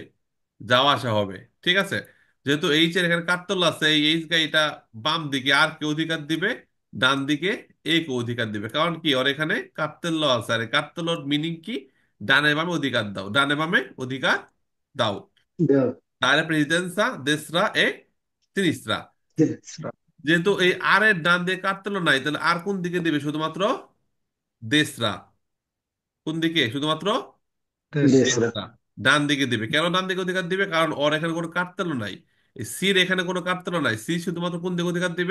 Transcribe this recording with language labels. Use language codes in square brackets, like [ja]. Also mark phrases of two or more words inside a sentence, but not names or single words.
[bn] যাওয়া আসা হবে। ঠিক আছে? যেহেতু এইচ এর এখানে কার্তেল আছে, এই এইচ গাড়িটা বাম দিকে আর কে অধিকার দিবে? ডান দিকে এ কে অধিকার দিবে। কারণ কি, ওর এখানে কার্তেল আছে। আর কার্তেলর মিনিং কি? ডানে বামে অধিকার দাও, ডানে বামে অধিকার দাও। দেও। [it] Dare presidenza destra e sinistra. [bn] যেহেতু এই আর এর ডান দিকে কাটতেলো নাই, তাহলে আর কোন দিকে দিবে? শুধুমাত্র দেশরা। কোন দিকে? শুধুমাত্র দেশ। দেশরা। ডান দিকে দিবে। কেন ডান দিকে অধিকার দিবে? কারণ ওর এখানে কোনো কাটতেলো নাই। এই সির এখানে কোনো কাটতেলো নাই। সি শুধুমাত্র কোন দিকে অধিকার দিবে?